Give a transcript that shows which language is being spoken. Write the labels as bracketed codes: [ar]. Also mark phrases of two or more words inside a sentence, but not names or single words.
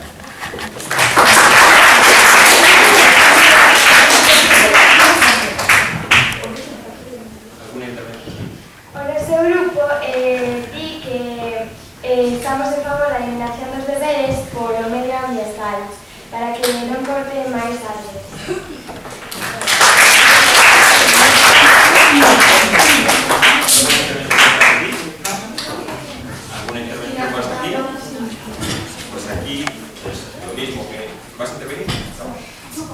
[es] ¿Alguna intervención? [gl] O noso grupo di que estamos en favor da eliminación dos deberes por o medio ambiental, para que non corten máis árboles. [es] ¿Alguna intervención más aquí? Pues aquí, pues lo mismo que... ¿Vas a intervenir? No.